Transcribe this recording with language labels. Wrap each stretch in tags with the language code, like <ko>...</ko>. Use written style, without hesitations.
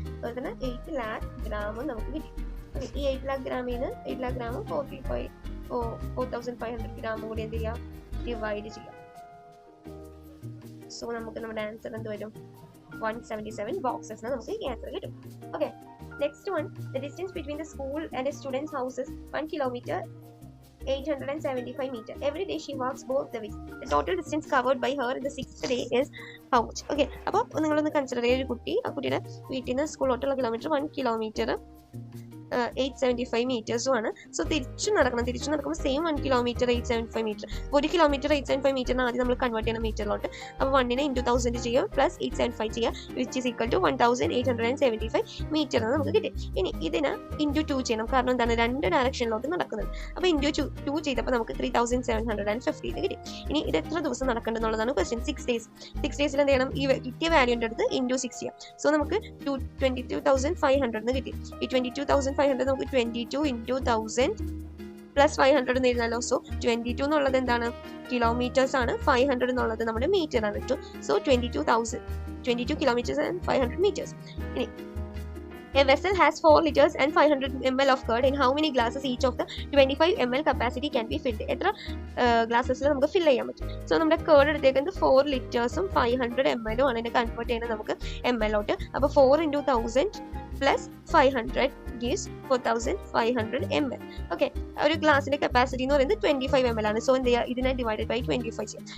<ml>അതുപോലെ തന്നെ 8 lakh gram നമുക്ക് കിട്ടി. ഓക്കെ, ഈ 8 lakh ഗ്രാമിന് 8 lakh gram 4500 gram കൂടി എന്ത് ചെയ്യാം, ഡിവൈഡ് ചെയ്യാം. സോ നമുക്ക് നമ്മുടെ ആൻസർ എന്ത് വരും, 177 boxes നമുക്ക് ഈ ആൻസർ കിട്ടും.</ml> <en>Okay, next one, the distance between the school and a students house is 1 kilometer 875 meters. Every day she walks both the ways. The total distance covered by her in the 6th day is how much?</en> <ml>Okay, അപ്പോൾ നിങ്ങളൊന്ന് consider ചെയ്യുക, ഒരു കുട്ടി ആ കുട്ടിയുടെ വീട്ടിൽ നിന്ന് സ്കൂളിലോട്ടുള്ള kilometre 1 kilometer 875 meters ആണ്. സോ തിരിച്ചു നടക്കുമ്പോൾ same 1 kilometer 875 meter. 1 kilometer 875 meter ആദ്യം നമ്മൾ കൺവേർട്ട് ചെയ്യണം മീറ്ററിലോട്ട്. അപ്പോൾ 1 × 1000 ചെയ്യുക പ്ലസ് 875 ചെയ്യുക,</ml> <en>which is equal to</en> <ml>1875 meter എന്ന് നമുക്ക് കിട്ടി. ഇനി ഇതിന് ഇൻറ്റു 2 ചെയ്യണം, കാരണം എന്താണ്, 2 ഡയറക്ഷനിലോട്ട് നടക്കുന്നത്. അപ്പോൾ ഇൻറ്റു 2 ചെയ്തപ്പോൾ നമുക്ക് 3750 കിട്ടി. ഇനി ഇത് എത്ര ദിവസം നടക്കേണ്ടതെന്നുള്ളതാണ് ക്വസ്റ്റ്യൻ. 6 days. 6 days എന്ത് ചെയ്യണം, ഈ കിട്ടിയ വാല്യൂൻ്റെ അടുത്ത് ഇൻറ്റു 6 ചെയ്യാം. സോ നമുക്ക് 22,500 എന്ന് കിട്ടി. ഈ 22,500 നമുക്ക് 22 × 1000 പ്ലസ് 500 എന്ന് എഴുതാലോ. സോ 22 എന്നുള്ളത് എന്താണ്, കിലോമീറ്റേഴ്സ് ആണ്, 500 എന്നുള്ളത് നമ്മുടെ മീറ്റർ ആണ് കേട്ടോ.</ml> <en>So 22 kilometers and 500 meters. ഇനി a vessel has 4 liters and 500 ml of curd. In how many glasses each of the 25 ml capacity can be filled?</en> <ml>എത്ര ഗ്ലാസസിൽ നമുക്ക് ഫിൽ ചെയ്യാൻ പറ്റും. സോ നമ്മുടെ കേർഡ് എടുത്തേക്കുന്നത് 4 liters 500 ml ആണ്. അതിനെ കൺവേർട്ട് ചെയ്യുന്നത് നമുക്ക് ml-ഓട്ട്. അപ്പോൾ 4 × 1000 പ്ലസ് 500 gives 4500 ml. ഓക്കെ, ഒരു ഗ്ലാസിന്റെ കപ്പാസിറ്റി എന്ന് പറയുന്നത് 25 ml ആണ്. സോ എന്ത് ചെയ്യുക, ഇതിനെ ഡിവൈഡഡ് ബൈ 25 ചെയ്യാം.</ml>